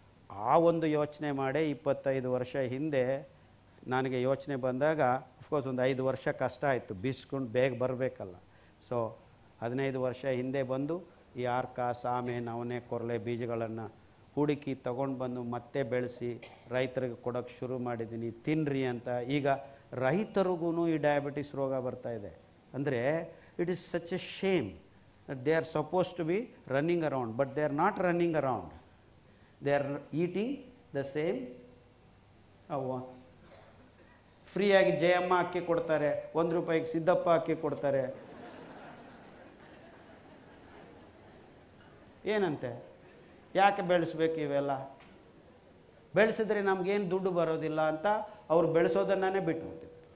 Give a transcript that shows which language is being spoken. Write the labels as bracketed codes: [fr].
[kn] ಆ ಒಂದು ಯೋಚನೆ ಮಾಡಿ 25 ವರ್ಷ ಹಿಂದೆ ನನಗೆ ಯೋಚನೆ ಬಂದಾಗ, ಅಫ್ಕೋರ್ಸ್ ಒಂದು 5 ವರ್ಷ ಕಷ್ಟ ಆಯಿತು, ಬಿಸ್ಕೊಂಡು ಬೇಗ ಬರಬೇಕಲ್ಲ. ಸೊ 15 ವರ್ಷ ಹಿಂದೆ ಬಂದು ಈ ಆರ್ಕ, ಸಾಮೆ, ನವಣೆ, ಕೊರಲೆ ಬೀಜಗಳನ್ನು ಹುಡುಕಿ ತೊಗೊಂಡು ಬಂದು ಮತ್ತೆ ಬೆಳೆಸಿ ರೈತರಿಗೆ ಕೊಡೋಕ್ಕೆ ಶುರು ಮಾಡಿದ್ದೀನಿ, ತಿನ್ನಿರಿ ಅಂತ. ಈಗ ರೈತರಿಗೂ ಈ ಡಯಾಬಿಟಿಸ್ ರೋಗ ಬರ್ತಾಯಿದೆ. [en] ಅಂದರೆ it is such a shame that they are supposed to be running around, but they are not running around. They are eating the same. [kn] ಫ್ರೀಯಾಗಿ ಜಯಮ್ಮ ಅಕ್ಕಿ ಕೊಡ್ತಾರೆ, 1 ರೂಪಾಯಿಗೆ ಸಿದ್ದಪ್ಪ ಅಕ್ಕಿ ಕೊಡ್ತಾರೆ. ಏನಂತೆ? ಯಾಕೆ ಬೆಳೆಸ್ಬೇಕು ಇವೆಲ್ಲ? ಬೆಳೆಸಿದ್ರೆ ನಮಗೇನು ದುಡ್ಡು ಬರೋದಿಲ್ಲ ಅಂತ ಅವ್ರು ಬೆಳೆಸೋದನ್ನೇ ಬಿಟ್ಬಿಟ್ಟಿದ್ರು.